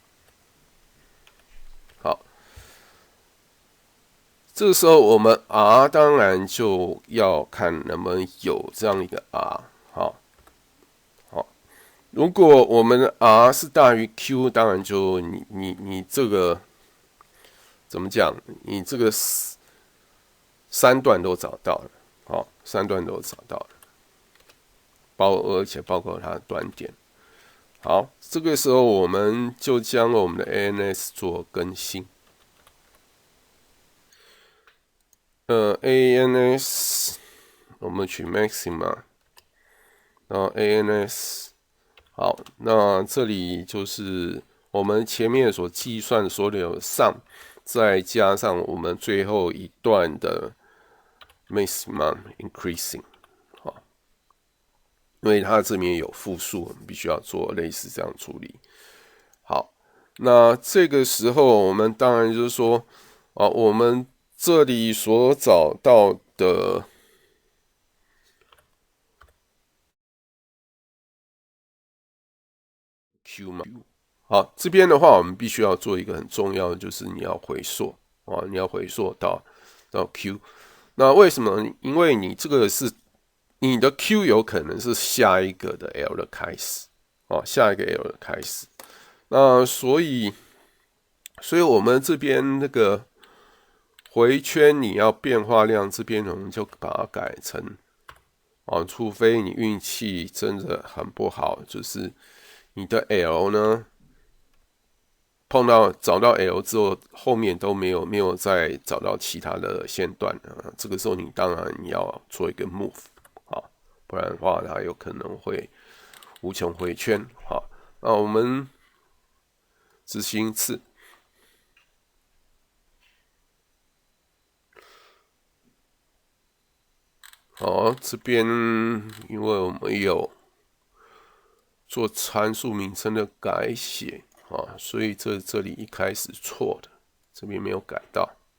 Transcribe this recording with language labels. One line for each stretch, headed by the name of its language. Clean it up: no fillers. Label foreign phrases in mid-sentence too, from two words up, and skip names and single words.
Chinese: 好，這個時候我們 r 當然就要看能不能有這樣一個 r。好。如果我們的 R 是大於 Q， 當然就你這個怎麼講？你這個三段都找到了，好，三段都找到了，而且包括它的端點。好，這個時候我們就將我們的 ANS 做更新。ANS 我們取 maxima， 然後 ANS。好，那這裡就是我們前面所計算所有的 sum， 再加上我們最後一段的
English: maximum increasing，
Chinese: 好，因為它這邊有複數，我們必須要做類似這樣處理。好，那這個時候我們當然就是說，我們這裡所找到的。Q 嘛，好，這邊的話，我們必須要做一個很重要的，就是你要回溯啊，你要回溯到 Q。那為什麼？因為你這個是你的 Q 有可能是下一個的 L 的開始啊，下一個 L 的開始。那所以我們這邊那個回圈你要變化量這邊，我們就把它改成除非你運氣真的很不好，就是你的 L 呢，找到 L 之後，後面都没有再找到其他的線段這個時候你當然你要做一個 move 不然的話它有可能會無窮回圈。好，那我們執行一次。好，這邊因為我們有做參數名稱的改寫所以這裡一開始錯的，這邊沒有改到。